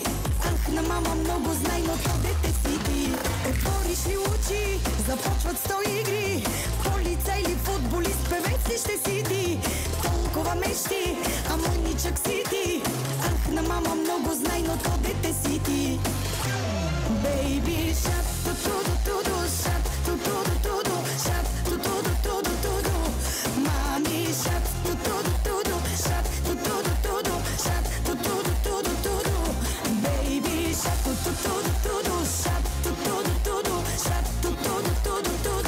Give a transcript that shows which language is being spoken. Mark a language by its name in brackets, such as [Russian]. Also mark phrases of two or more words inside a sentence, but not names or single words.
[Bulgarian] Ах, на мама много знай, но то дете си ти. Отвориш ли очи, започват 100 игри. Полица или футболист, певец ли ще си ти? Толкова мечти, а мъничък си ти. Ах, на мама много знай, но то дете си ти. [English] Baby shark, ту-ту-ду-ту-ду, shark, ту-ту-ду-ту-ду, shark, ту-ту-ду-ту-ду-ту-ду. Мами shark, ту-ту-ду-ту-ду, shark, ту-ту-ду-ту-ду, shark, ту-ту-ду-ту-ду-ту-ду. Baby shark, ту-ту-ду-ту-ду, shark, ту-ту-ду-ту-ду, shark, ту-ту-ду-ту-ду-ту-ду.